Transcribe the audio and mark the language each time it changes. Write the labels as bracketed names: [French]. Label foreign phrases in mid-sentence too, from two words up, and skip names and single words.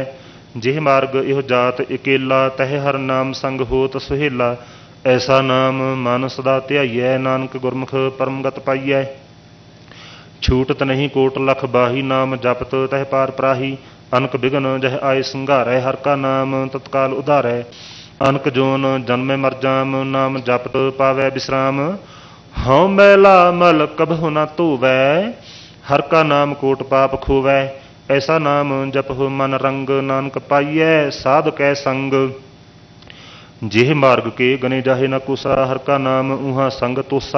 [Punjabi] ਜਿਹ ਮਾਰਗ ਇਹੋ ਜਾਤ ਇਕੇਲਾ ਤਹਿ ਹਰ ਨਾਮ ਸੰਗ ਹੋਤ ਸੁਹੇਲਾ। ਐਸਾ ਨਾਮ ਮਨ ਸਦਾ ਧਿਆਈਐ ਨਾਨਕ ਗੁਰਮੁਖ ਪਰਮਗਤ ਪਾਈਐ। ਛੂਟਤ ਨਹੀਂ ਕੋਟ ਲਖ ਬਾਹੀ ਨਾਮ ਜਪਤ ਤਹਿ ਪਾਰ ਪ੍ਰਾਹੀ। ਅਨਕ ਬਿਘਨ ਜਹ ਆਏ ਸੰਘਾਰੈ ਹਰ ਕਾ ਨਾਮ ਤਤਕਾਲ ਉਧਾਰੈ। ਅਨਕ ਜੋਨ ਜਨਮੇ ਮਰ ਜਾਮ, ਨਾਮ ਜਪਤ ਪਾਵੈ ਬਿਸ੍ਰਾਮ। ਹਉ ਮੈਲਾ ਮਲ ਕਬਹੁ ਨ ਧੋਵੈ, ਹਰ ਕਾ ਨਾਮ ਕੋਟ ਪਾਪ ਖੋਵੈ। ਐਸਾ ਨਾਮ ਜਪਹੁ ਮਨ ਰੰਗ, ਨਾਨਕ ਪਾਇਯੈ ਸਾਧ ਕੈ ਸੰਗ। ਜੇਹ ਮਾਰਗ ਕੇ ਗਨੇ ਜਾਹੇ ਨ ਕੋਸਾ, ਹਰ ਕਾ ਨਾਮ ਊਹਾ ਸੰਗ ਤੋਸਾ।